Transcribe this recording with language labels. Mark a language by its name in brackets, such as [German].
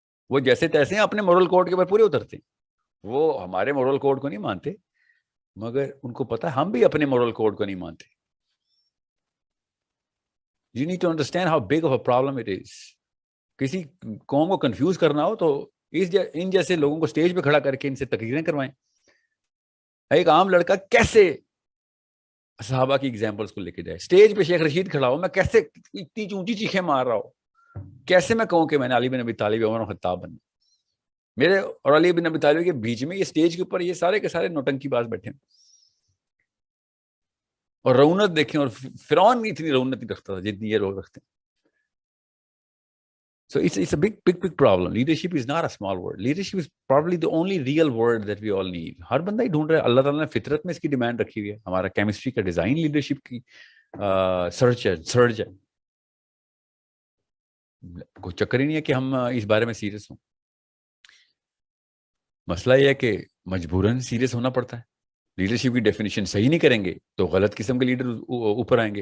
[Urdu] وہ جیسے تیسے ہیں اپنے مورل کوڈ کے اوپر پورے اترتے ہیں. وہ ہمارے مورل کوڈ کو نہیں مانتے, مگر ان کو پتا ہے ہم بھی اپنے مورل کوڈ کو نہیں مانتے. [English] You need to understand how big of a problem it is. [Urdu] کسی قوم کو کنفیوز کرنا ہو تو ان جیسے لوگوں کو سٹیج پہ کھڑا کر کے ان سے تقریریں کروائیں. ایک عام لڑکا کیسے صحابہ کی ایگزامپلس کو لے کے جائے, سٹیج پہ شیخ رشید کھڑا ہو, میں کیسے اتنی اونچی چیخیں مار رہا ہوں, کیسے میں کہوں کہ میں نے علی بن ابی طالب عمر خطاب بننا. میرے اور علی بن ابی طالب کے بیچ میں یہ سٹیج کے اوپر یہ سارے کے سارے نوٹنکی باز بیٹھے ہیں, اور رونت دیکھیں, اور فرعون بھی اتنی رونت نہیں رکھتا تھا جتنی یہ لوگ رکھتے ہیں. [English] So it's a big problem. Leadership is not a small word. Leadership is probably the only real word that we all need. [Urdu] ہر بندہ ہی ڈھونڈ رہا ہے. اللہ تعالیٰ نے فطرت میں اس کی ڈیمانڈ رکھی ہوئی ہے. ہمارا کیمسٹری کا ڈیزائن لیڈرشپ کی سرچ ہے. کوئی چکر ہی نہیں ہے کہ ہم اس بارے میں سیریس ہوں. مسئلہ یہ ہے کہ مجبوراً سیریس ہونا پڑتا ہے. لیڈرشپ کی ڈیفینیشن صحیح نہیں کریں گے تو غلط قسم کے لیڈر اوپر آئیں گے.